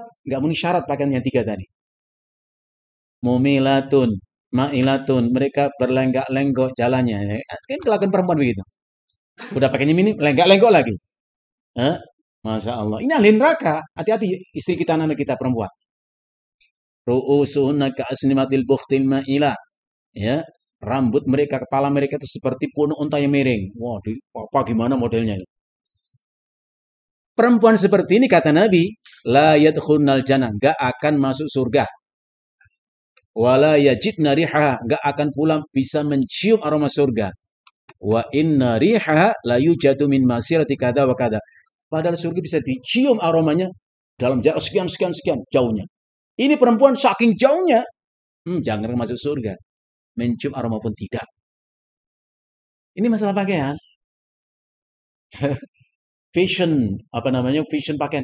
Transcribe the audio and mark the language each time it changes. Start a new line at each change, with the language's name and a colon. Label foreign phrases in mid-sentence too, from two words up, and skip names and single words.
Indonesian: Nggak memenuhi syarat pakaiannya tiga tadi.
Arabic: مميلات مائلات,
Indonesian: mereka berlenggak-lenggok jalannya. Kan kelakuan perempuan begitu. Udah pakainya mini, lenggak-lenggok lagi. Hah?
Arabic: ما شاء الله.
Indonesian: Ini ahli neraka. Hati-hati istri kita, anak kita perempuan.
Arabic: رءوسهن كأسنمة البخت المائلة.
Indonesian: Ya. Rambut mereka, kepala mereka itu seperti punuk unta yang miring. Wah, apa gimana modelnya? Perempuan seperti ini kata Nabi,
Arabic: لا يدخلن الجنة,
Indonesian: enggak akan masuk surga.
Arabic: ولا يجدن ريحها,
Indonesian: enggak akan pula bisa mencium aroma surga.
Arabic: وإن ريحها ليوجد من مسيرة كذا وكذا.
Indonesian: Padahal surga bisa dicium aromanya dalam jarak sekian jauhnya. Ini perempuan saking jauhnya, jangan masuk surga. Mencium aroma pun tidak. Ini masalah pakaian. Fashion, apa namanya, fashion pakaian.